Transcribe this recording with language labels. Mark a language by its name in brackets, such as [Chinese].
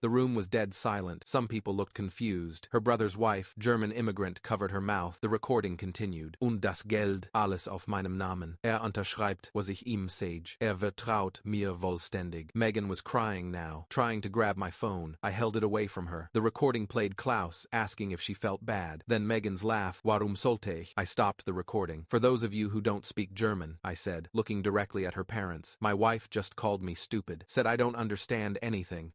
[English] The room was dead silent. Some people looked confused. Her brother's wife, German immigrant, covered her mouth. The recording continued. [German] Und das Geld, alles auf meinem Namen. Unterschreibt, was ich ihm sage. Vertraut mir vollständig. [English] Megan was crying now, trying to grab my phone. I held it away from her. The recording played Klaus, asking if she felt bad. Then Megan's laugh, [German] warum sollte ich? [English] I stopped the recording. For those of you who don't speak German, I said, looking directly at her parents. My wife just called me stupid, said I don't understand anything.